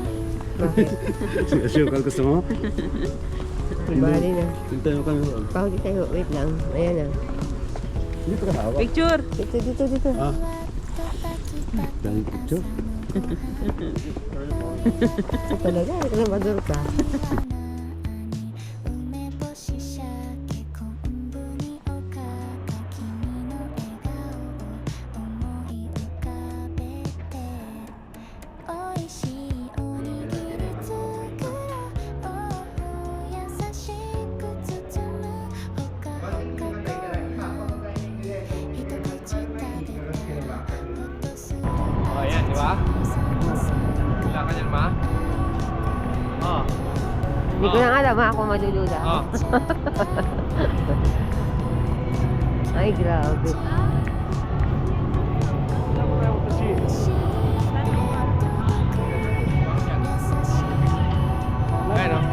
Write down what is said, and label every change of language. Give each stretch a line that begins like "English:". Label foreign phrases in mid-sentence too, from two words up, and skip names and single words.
Filipino: Sure, gusto mo? Bali na. Hintay mo kami. Pahuli tayo. Wait lang. Ayan na. Dito ka hawak. Picture! Dito. Ah. Dahil picture. Ito talaga. Ito na maduro ka.
Japanese: 梅干し鮭昆布におかか君の笑顔を思い浮かべて美味しいおにぎり作ろう優しく包むほかほかご飯一口食べたらほっとする
Filipino: Oh, ayan, di ba? Wala ka dyan, ma? Oh. Hindi ko na alam ha kung madulula. Oh. Ay, grabe. Ayan o.